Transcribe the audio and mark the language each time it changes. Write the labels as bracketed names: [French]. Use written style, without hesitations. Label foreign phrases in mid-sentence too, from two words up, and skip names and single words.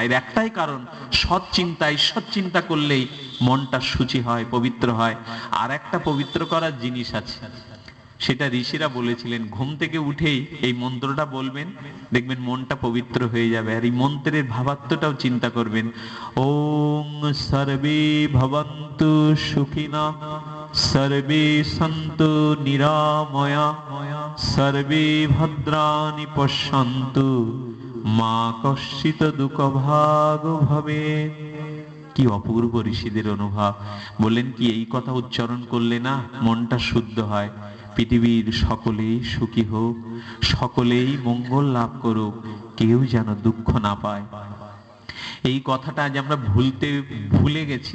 [Bangla] এর একটাই কারণ, সৎ চিন্তা, ঈশ্বর চিন্তা করলেই মনটা শুচি হয়, পবিত্র হয়। আর একটা পবিত্র করার জিনিস আছে, সেটা ঋষিরা বলেছিলেন, ঘুম থেকে উঠেই এই মন্ত্রটা বলবেন, দেখবেন মনটা পবিত্র হয়ে যাবে। আর এই মন্ত্রের ভাবার্থটাও চিন্তা করবেন, [Sanskrit] ওং সর্বে ভবন্তু সুখিনা সর্বে সন্তু নিরাময়া সর্বে ভদ্রাণি পশ্যন্তু মা কশ্চিৎ দুঃখভাগ ভবেৎ। [Bangla] কি অপূর্ব ঋষিদের অনুভব! বললেন কি এই কথা উচ্চারণ করলে না মনটা শুদ্ধ হয়, পৃথিবীর সকলেই সুখী হোক, সকলেই মঙ্গল লাভ করুক, কেউ যেন দুঃখ না পায়। এই কথাটা আজ আমরা ভুলে গেছি।